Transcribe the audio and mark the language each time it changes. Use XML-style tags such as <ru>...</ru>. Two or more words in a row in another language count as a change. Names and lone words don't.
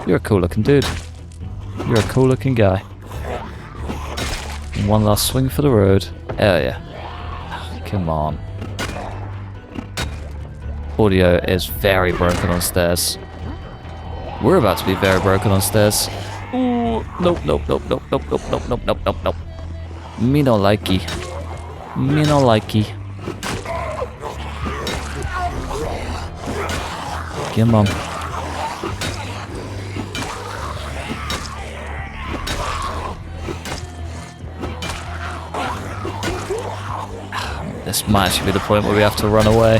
<en>You're a cool looking dude. You're a cool looking guy. One last swing for the road. Hell yeah. Come on. Audio is very broken on stairs. We're about to be very broken on stairs. Ooh, nope, nope, nope, nope, nope, nope, nope, nope, nope, nope, nope. Me no likey. Me no likey. Come on. This might actually be the point where we have to run away.</en>